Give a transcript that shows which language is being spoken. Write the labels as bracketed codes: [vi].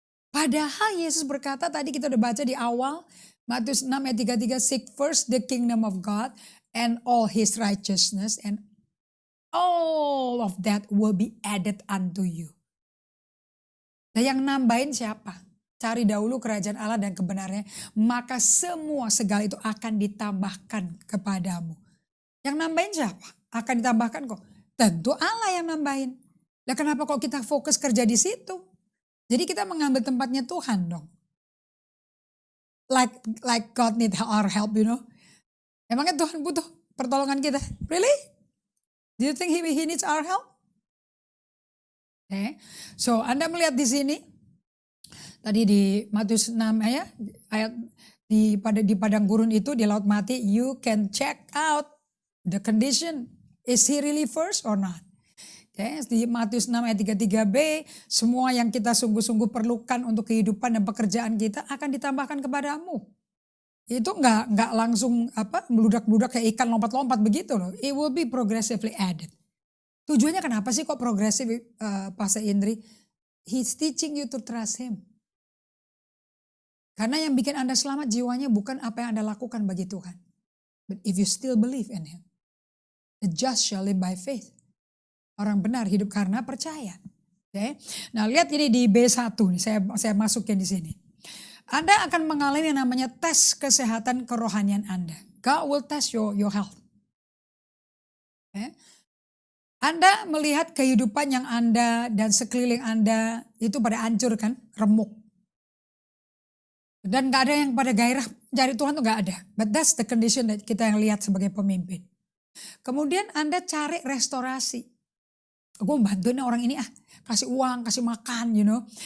[id] Padahal Yesus berkata, tadi kita udah baca di awal, Matius 6 ayat 33, [en] seek first the kingdom of God and all his righteousness, and all of that will be added unto you. [id] Nah yang nambahin siapa? Cari dahulu kerajaan Allah dan kebenarannya, maka semua segala itu akan ditambahkan kepadamu. Yang nambahin siapa? Akan ditambahkan kok. Tentu Allah yang nambahin. Nah kenapa kok kita fokus kerja di situ? Jadi kita mengambil tempatnya Tuhan dong. [en] Like God need our help, you know. [id] Emangnya Tuhan butuh pertolongan kita? [en] Really? Do you think he needs our help? [id] Okay. So Anda melihat di sini, tadi di Matius 6 ayat di padang gurun itu, di laut mati, [en] you can check out the condition. Is he really first or not? Okay. [id] Di Matius 6 ayat 33b, semua yang kita sungguh-sungguh perlukan untuk kehidupan dan pekerjaan kita akan ditambahkan kepadamu. Itu nggak langsung meludak-meludak kayak ikan lompat-lompat begitu loh. [en] It will be progressively added. [id] Tujuannya kenapa sih kok progresif, Pastor Indri? [en] He's teaching you to trust him. [id] Karena yang bikin Anda selamat jiwanya bukan apa yang Anda lakukan bagi Tuhan. [en] But if you still believe in him, the just shall live by faith. [id] Orang benar hidup karena percaya. Okay? Nah lihat ini di B1 nih, saya masukin di sini. Anda akan mengalami yang namanya tes kesehatan kerohanian Anda. [en] God will test your health. Okay? [id] Anda melihat kehidupan yang Anda dan sekeliling Anda itu pada hancur kan, remuk. Dan gak ada yang pada gairah cari Tuhan tuh gak ada. [en] But that's the condition that [id] kita yang lihat sebagai pemimpin. Kemudian Anda cari restorasi. Gue bantuin orang ini kasih uang, kasih makan, you know.